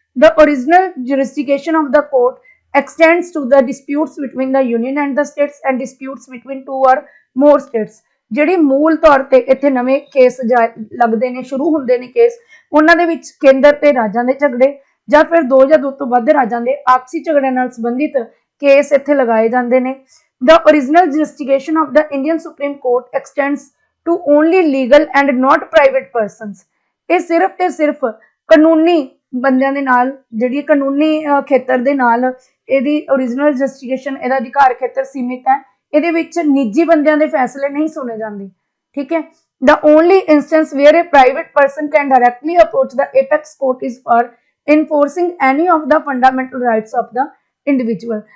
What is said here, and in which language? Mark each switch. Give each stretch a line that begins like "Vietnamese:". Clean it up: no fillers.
English: The original jurisdiction of the court extends to the disputes between the union and the states and disputes between two or more states।
Punjabi: ਜਿਹੜੀ ਮੂਲ ਤੌਰ ਤੇ ਇੱਥੇ ਨਵੇਂ case ਲੱਗਦੇ ਨੇ, ਸ਼ੁਰੂ ਹੁੰਦੇ ਨੇ ਕੇਸ, ਉਹਨਾਂ ਦੇ ਵਿੱਚ ਕੇਂਦਰ ਤੇ ਰਾਜਾਂ ਦੇ ਝਗੜੇ ਜਾਂ ਫਿਰ ਦੋ ਜਾਂ ਦੋ ਤੋਂ ਵੱਧ ਰਾਜਾਂ ਦੇ ਆਪਸੀ ਝਗੜਿਆਂ ਨਾਲ ਸੰਬੰਧਿਤ ਕੇਸ ਇੱਥੇ ਲਗਾਏ ਜਾਂਦੇ ਨੇ।
English: The original jurisdiction of the Indian Supreme Court extends to only legal and not private persons।
Punjabi: ਇਹ ਸਿਰਫ ਤੇ ਸਿਰਫ ਕਾਨੂੰਨੀ ਬੰਦਿਆਂ ਦੇ ਨਾਲ, ਜਿਹੜੀ ਕਾਨੂੰਨੀ ਖੇਤਰ ਦੇ ਨਾਲ ਇਹਦੀ original jurisdiction, ਇਹਦਾ ਅਧਿਕਾਰ ਖੇਤਰ ਸੀਮਿਤ ਹੈ। ਇਹਦੇ ਵਿੱਚ ਨਿੱਜੀ ਬੰਦਿਆਂ ਦੇ ਫੈਸਲੇ ਨਹੀਂ ਸੁਣੇ ਜਾਂਦੇ। ਠੀਕ ਹੈ।
English: The only instance where a private person can directly approach the apex court is for enforcing any of the fundamental rights of the individual।